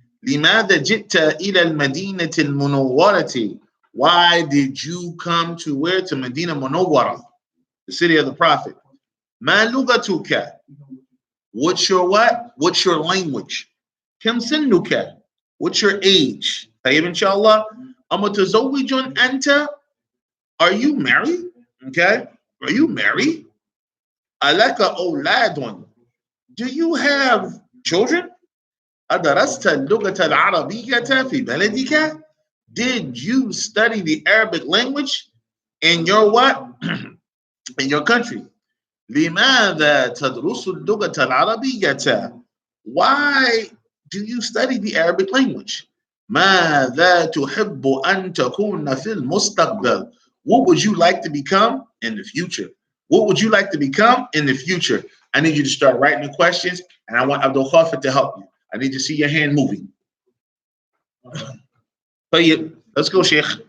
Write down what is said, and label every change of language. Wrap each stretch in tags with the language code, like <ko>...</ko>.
<ar>لماذا جئت إلى المدينة المنورة?</ar> <en>Why did you come to where? To Medina Munawwara, the city of the Prophet.</en> <ar>ما لغتك?</ar> <en>What's your what? What's your language?</en> <ar>كم سنك?</ar> <en>What's your age?</en> <ar>طيب إن شاء الله. أمتزوج أنت?</ar> <en>Are you married? Okay. Are you married?</en> <ar>ألك أولاد?</ar> <en>Do you have children?</en> <ar>أدرست اللغة العربية في بلدك?</ar> <en>Did you study the Arabic language in your what? In your country?</en> <ar>لماذا تدرس اللغة العربية?</ar> <en>Why do you study the Arabic language?</en> <ar>ماذا تحب أن تكون في المستقبل?</ar> <en>What would you like to become in the future? What would you like to become in the future? I need you to start writing the questions, and I want Abdul Khafid to help you. I need to see your hand moving. Let's go, Sheikh.</en>